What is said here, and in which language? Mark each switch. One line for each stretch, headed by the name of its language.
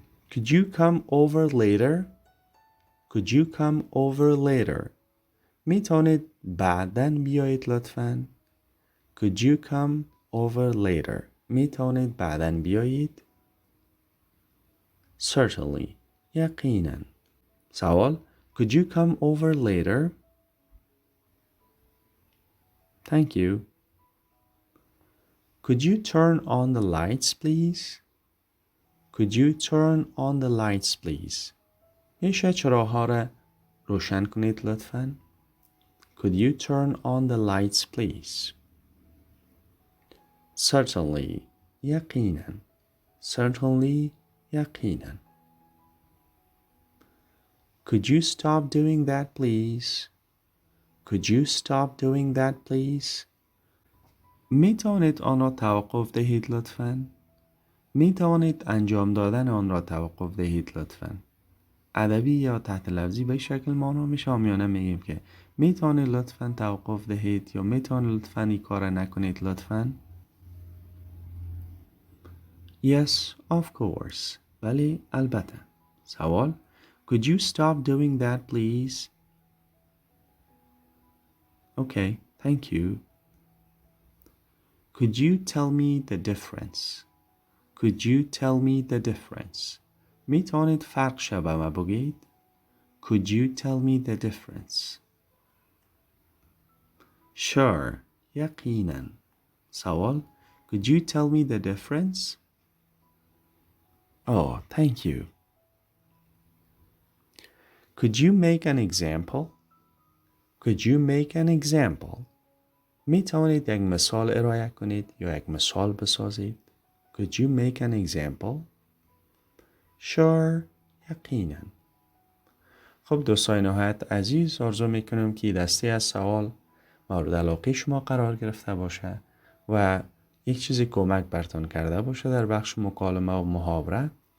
English: Could you come over later? Could you come over later?
Persian: می توانید بعداً بیایید لطفاً؟
English: Could you come over later?
Persian: می توانید بعداً بیایید؟
English: Certainly.
Persian: یقیناً. سوال.
English: Could you come over later? Thank you. Could you turn on the lights, please? Could you turn on the lights, please?
Persian: میشه چراغ‌ها را روشن کنید لطفاً؟
English: Could you turn on the lights, please? Certainly.
Persian: یقیناً.
English: Certainly. یقیناً. Could you stop doing that, please? Could you stop doing that, please?
Persian: می توانید آن را توقف دهید لطفاً؟ می توانید انجام دادن آن را توقف دهید لطفاً؟ ادبی یا تحت لفظی به شکل مانا میشه آمیانه میگیم که می توانید لطفاً توقف دهید یا می توانید لطفاً این کار نکنید لطفاً؟
English: Yes, of course.
Persian: ولی البته. سوال.
English: Could you stop doing that, please? Okay, thank you. Could you tell me the difference? Could you tell me the difference?
Persian: می توانید فرق شبه ما بگید؟
English: Could you tell me the difference?
Persian: Sure. یقیناً. سوال.
English: Could you tell me the difference? Oh, thank you. Could you make an example? Could you make an example?
Persian: می توانید یک مثال ارائه کنید یا یک مثال بسازید؟
English: Could you make an example? Sure.
Persian: یقیناً. خب دوستان نهایت عزیز، آرزو میکنم که دسته از سوال مورد علاقه شما قرار گرفته باشه و یک چیزی کمک برتان کرده باشه در بخش مکالمه و محاوره.